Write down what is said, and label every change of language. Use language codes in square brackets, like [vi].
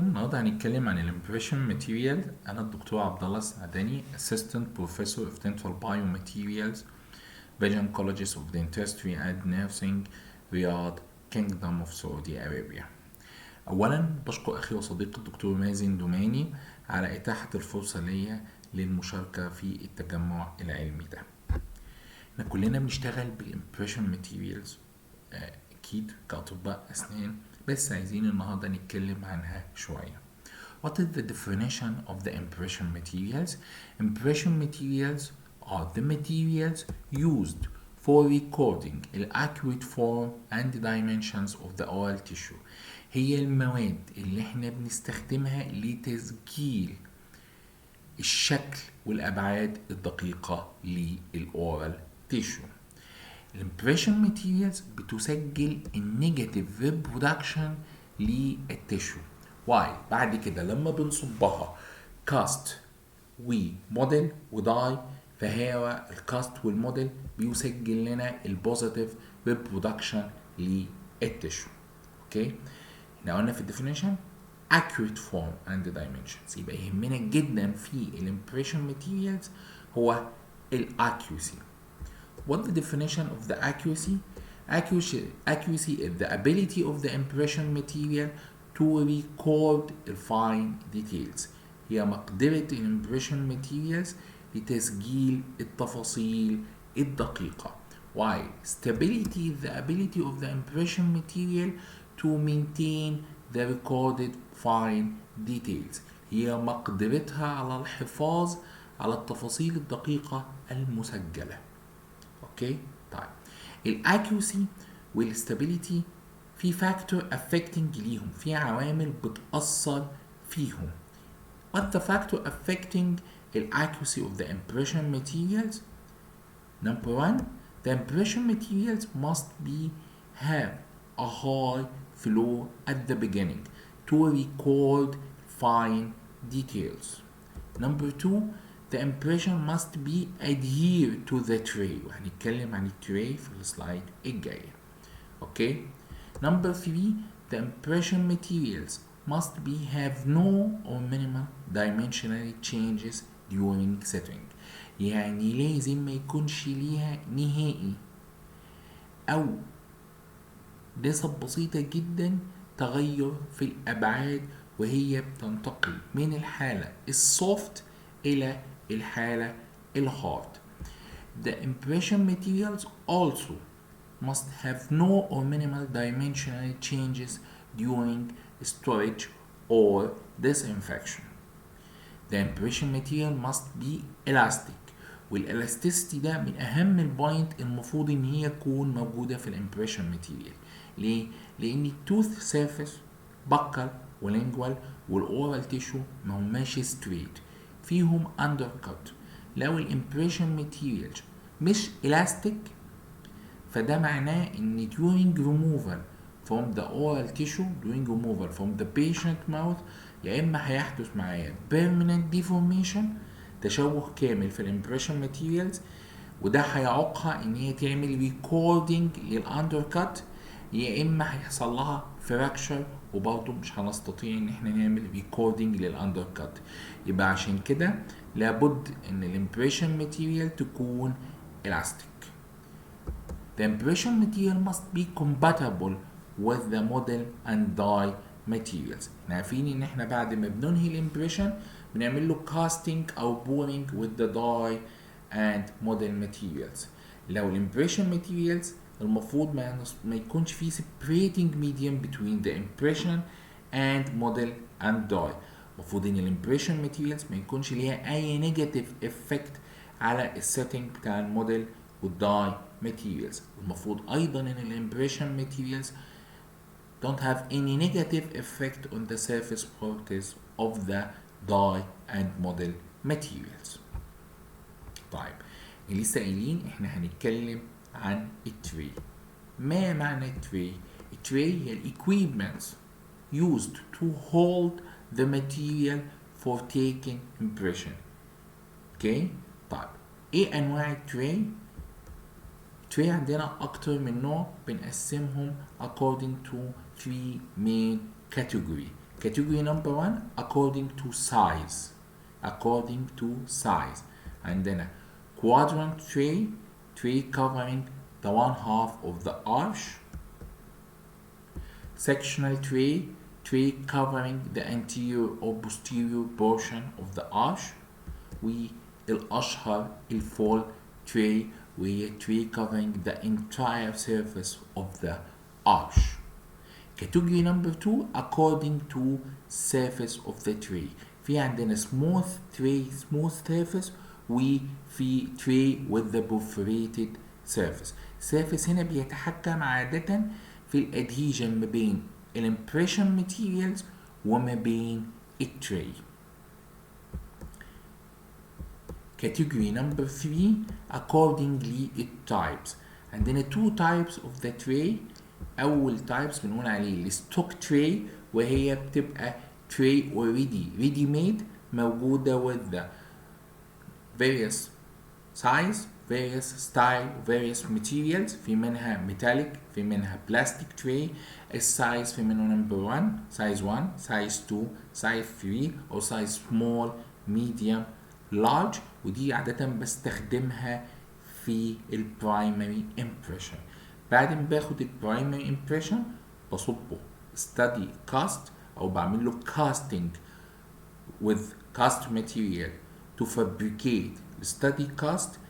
[ar] النهارده هنتكلم عن الامبريشن ماتيريال. انا الدكتور عبدالله السعداني [en] Assistant Professor of Dental Biomaterials [ar] Vision Colleges of Dentistry and Nursing رياض Kingdom of Saudi Arabia. اولا بشكر اخي وصديقي الدكتور مازن دوماني على اتاحة الفرصة ليا للمشاركة في التجمع العلمي ده. احنا كلنا بنشتغل بالامبريشن ماتيريالز اكيد كاطباء اسنان، بس عايزين النهارده نتكلم عنها شويه. [en] What is the definition of the impression materials? Impression materials are the materials used for recording the accurate form and dimensions of the oral tissue. [ar] هي المواد اللي احنا بنستخدمها لتسجيل الشكل والأبعاد الدقيقة للأورال تيشو. الامبريشن ماتيريالز بتسجل النيجاتيف ريبرودكشن للتيشو. واي بعد كده لما بنصبها كاست وموديل وداي، فهي الكاست والموديل بيسجل لنا البوزيتيف ريبرودكشن للتيشو. اوكي، احنا قلنا في الديفينيشن [en] accurate form and dimensions، [ar] يبقى يهمنا جدا في الامبريشن ماتيريالز هو الاكيوسي. [en] What the definition of the accuracy? Accuracy is the ability of the impression material to record the fine details. [ar] هي مقدرة الامبريشن materials لتسجيل التفاصيل الدقيقة. [en] While stability is the ability of the impression material to maintain the recorded fine details. [ar] هي مقدرتها على الحفاظ على التفاصيل الدقيقة المسجلة. اوكي، طيب الاكيوسي والستابيليتي في فاكتور افكتنج ليهم، في عوامل بتأثر فيهم. [en] What the factor affecting the accuracy of the impression materials? Number one, the impression materials must have a high flow at the beginning to record fine details. Number two, the impression must be adhere to the tray، [ar] وهنتكلم عن التري في السلايد الجاية. اوكي. [en] Number three, the impression materials must have no or minimal dimensional changes during setting. [ar] يعني لازم ما يكونش ليها نهائي او نسب بسيطة جدا تغير في الابعاد وهي بتنتقل من الحالة السوفت الى الحالة الهارد. [en] The impression materials also must have no or minimal dimensional changes during storage or disinfection. The impression material must be elastic، [ar] والالاستيستي ده من اهم البوينت المفروض ان هي تكون موجودة في الامبريشن ماتيريال. ليه؟ لان التوث سيرفيس بكر ولينجوال والاورال تيشو ما هماش ستريت، فيهم اندر كات. لو الامبريشن ماتيريال مش الاستيك فده معناه ان [en] during removal from the oral tissue during removal from the patient mouth [ar] يا اما هيحدث معايا [en] permanent deformation، [ar] تشوه كامل في الامبريشن ماتيريالز، وده هيعوقها ان هي تعمل ريكوردنج للاندر كات، يا اما هيحصل لها فراكشر وبرضه مش هنستطيع ان احنا نعمل ريكوردنج للاندر كات. يبقى عشان كده لابد ان الامبريشن ماتيريال تكون elastic. [en] The impression material must be compatible with the model and die materials. [ar] احنا عارفين ان احنا بعد ما بننهي الامبريشن بنعمل له casting او [en] boring with the die and model materials. [ar] لو الامبريشن materials المفروض ما يكونش فيه [en] separating medium between the impression and model and die. [ar] المفروض ان الامبريشن materials ما يكونش ليها اي [en] negative effect [ar] على السيتنج بتاع الموديل والداي materials. المفروض ايضا ان الامبريشن [en] materials don't have any negative effect on the surface properties of the dye and model materials. [ar] طيب لسه قايلين احنا هنتكلم عن التري. ما معنى التري؟ التري هي [en] equipments used to hold the material for taking impression. [ar] اوكي. طيب ايه انواع التري؟ التري عندنا اكتر من نوع، بنقسمهم [en] according to three main category. category number 1 according to size. according to size عندنا quadrant tray covering the one half of the arch, sectional tray covering the anterior or posterior portion of the arch. [ar] والأشهر الفول tray وهي [en] tray covering the entire surface of the arch. category number 2 according to surface of the tray. [ar] في عندنا smooth surface وفي [en] tray with the perforated surface [ar] هنا بيتحكم عادة في الادهيجن ما بين الامبريشن ماتيريالز وما بين التري. [en] category number 3 accordingly التايبس. [ar] عندنا [en] two types of the tray. أول types [ar] بنقول عليه الستوك تري وهي بتبقى [en] tray already ready made [ar] موجودة [en] with the various size various style various materials. [ar] في منها metallic في منها plastic tray. السايز في منه [en] number 1 size 1 size 2 size 3 أو size small medium large. [ar] ودي عادة بستخدمها في البرايمري impression. بعد ما باخد البرايمري impression بصبه study cast أو بعمل له [en] casting with cast material to fabricate study cast.